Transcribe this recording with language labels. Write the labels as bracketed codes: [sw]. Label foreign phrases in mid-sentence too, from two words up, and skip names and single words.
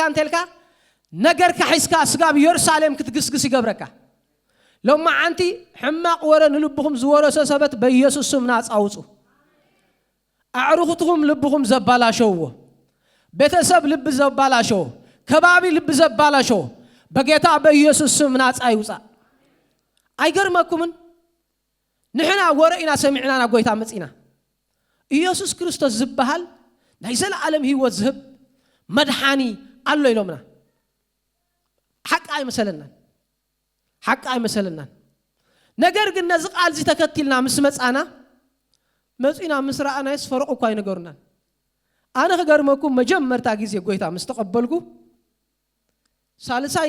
[ti] እንተልካ ነገር ከሒስካ ኣስጋብ ኢየሩሳሌም ክትግስግስ ይገብረካ ሎማ ዓንቲ ሕማቕ ወሬ ንልብኹም ዝወረሰ ሰበት በኢየሱስ ስም ናጻ አውጹ ኣዕሩኽትኩም ልብኹም ዘባላሸውዎ ቤተሰብ ልብ ዘባላሸው ከባቢ ልብ ዘባላሸው በጌታ በኢየሱስ ስም ናጻ ይውጻ አይገርመኩምን ንሕና ወሬና ሰሚዕና ና ጎይታ መጽኢና ኢየሱስ ክርስቶስ ዝበሃል ናይ ዘለዓለም ህይወት ዝህብ መድሓኒ ኣሎ ኢሎምና ሓቂ ኣይመሰለናን ነገር ግን ነዚ ቃል ዚ ተከቲልና ምስ መጻና መጽኢና ምስ ረኣና ይስፈረቁ እኮ ኣይነገሩናን ኣነ ክገርመኩም መጀመርታ ጊዜ ጎይታ ምስ ተቀበልኩ ሳልሳይ